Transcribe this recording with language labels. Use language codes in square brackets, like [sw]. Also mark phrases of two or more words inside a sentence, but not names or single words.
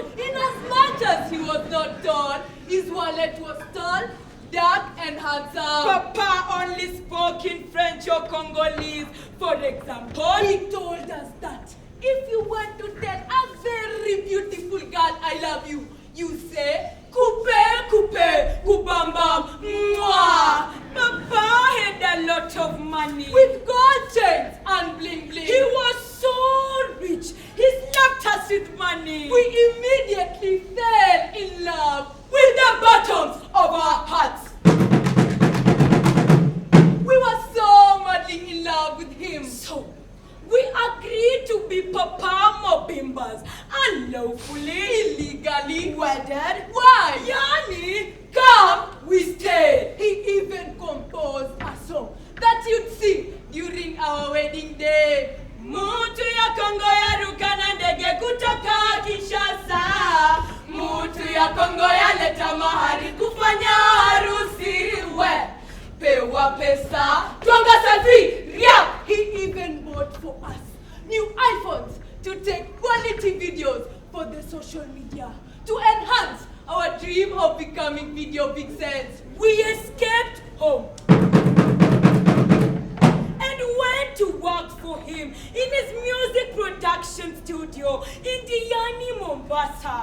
[en] In as much as he was not tall, his wallet was tall, dark and handsome. Papa only spoke in French or Congolese. For example, he told us that if you want to tell a very beautiful girl I love you, you say, Coupe, coupe, kubambam, mwah. Papa had a lot of money with gold chains and bling bling. He was so rich, he slapped us with money. We immediately fell in love with the bottoms of our hearts. We were so madly in love with him. So we agreed to be Papa Mobimbas, unlawfully, illegally wedded. Why? Yani, come, we stayed. He even composed a song that you'd sing during our wedding day. [sw] Mutu ya Kongo ya rukana ndege kutoka Kinshasa. Mutu ya Kongo ya leta mahari kufanya harusi. We pewa pesa, twanga selfie, ria. [en] He even bought for us new iPhones to take quality videos for the social media to enhance our dream of becoming video vixens. We escaped home and went to work for him in his music production studio in Diani, Mombasa.